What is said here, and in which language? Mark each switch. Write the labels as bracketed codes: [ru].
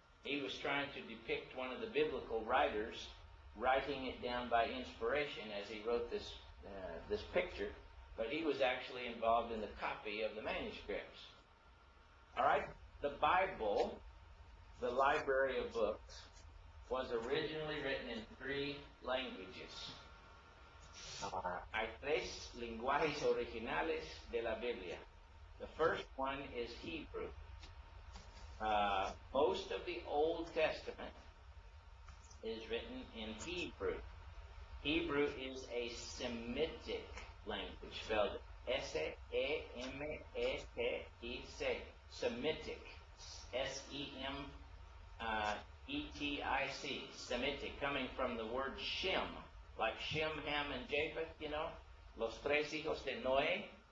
[en] He was trying to depict one of the biblical writers writing it down by inspiration as he wrote this picture, but he was actually involved in the copy of the manuscripts. All right? The Bible, the library of books, was originally written in 3 languages. [es] Hay 3 lenguajes originales de la Biblia. [en] The first one is Hebrew. Most of the Old Testament is written in Hebrew. Hebrew is a Semitic language, spelled S-E-M-E-T-I-C, Semitic, S-E-M-E-T-I-C, Semitic, coming from the word Shem, like Shem, Ham, and Japheth, you know, [es] los tres hijos de Noé.